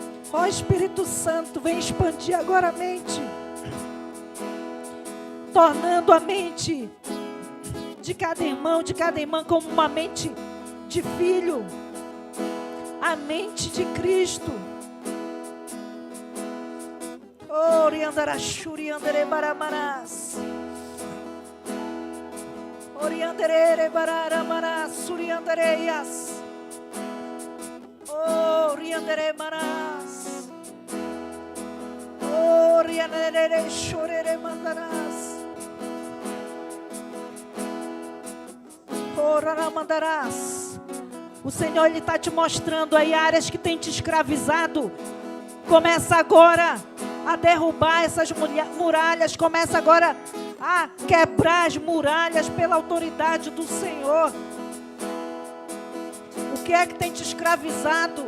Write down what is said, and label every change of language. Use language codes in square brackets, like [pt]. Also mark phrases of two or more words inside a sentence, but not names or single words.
[pt] Ó Espírito Santo, vem expandir agora a mente, tornando a mente de cada irmão, de cada irmã, como uma mente de filho, a mente de Cristo. Oriandarachuri andere baramaras. Oriandere baramaras, suriandareias. Oriandere maras. Oriandere chorere mandarás. Orara mandarás. O Senhor, Ele está te mostrando aí áreas que tem te escravizado. Começa agora a derrubar essas muralhas. Começa agora a quebrar as muralhas pela autoridade do Senhor. O que é que tem te escravizado?